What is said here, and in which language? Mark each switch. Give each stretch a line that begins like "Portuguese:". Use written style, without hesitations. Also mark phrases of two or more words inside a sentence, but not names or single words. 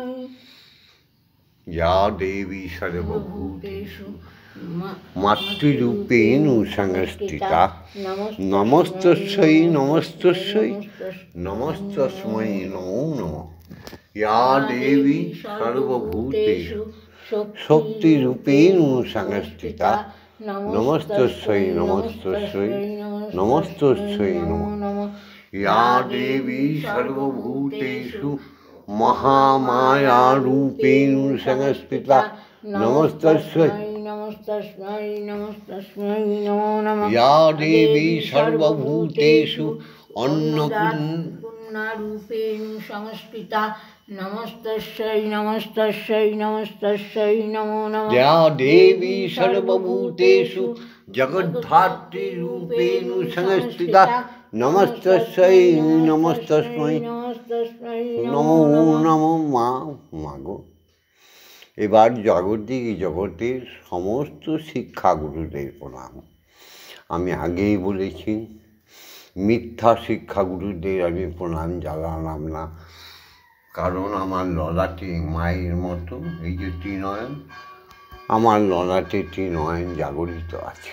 Sanskrit: ইয়া দেবী সর্বভূতেষু মাতৃরূপেণ সংস্থিতা। নমস্তস্যৈ নমস্তস্যৈ নমস্তস্मै নমো নমঃ। ইয়া দেবী সর্বভূতেষু শক্তিরূপেণ সংস্থিতা। নমস্তস্যৈ নমস্তস্যৈ নমস্তস্যৈ নমঃ। ইয়া দেবী সর্বভূতেষু মহামায়ারূপেণ সংস্থিতা। নমস্তস্যৈ নমস্তস্मै নমস্তস্मै নমো নমঃ। ইয়া দেবী সর্বভূতেষু অন্নপূর্ণা करुणारूपेण संस्कृता नमस्तस्यै नमस्तस्यै नमस्तस्यै नमो नमः। या देवी सर्वभूतेषु जगद्धात्री रूपेण संस्थिता नमस्तस्यै नमस्तस्मै नमो नमो
Bangla: মা মাগো। এবার জাগতিক জগতের সমস্ত শিক্ষাগুরুদের প্রণাম। আমি আগেই বলেছি মিথ্যা শিক্ষাগুরুদের আমি প্রণাম জানালাম না, কারণ আমার ললাটে মায়ের মতো এই যে ত্রিনয়ন, আমার ললাটে ত্রিনয়ন জাগরিত আছে।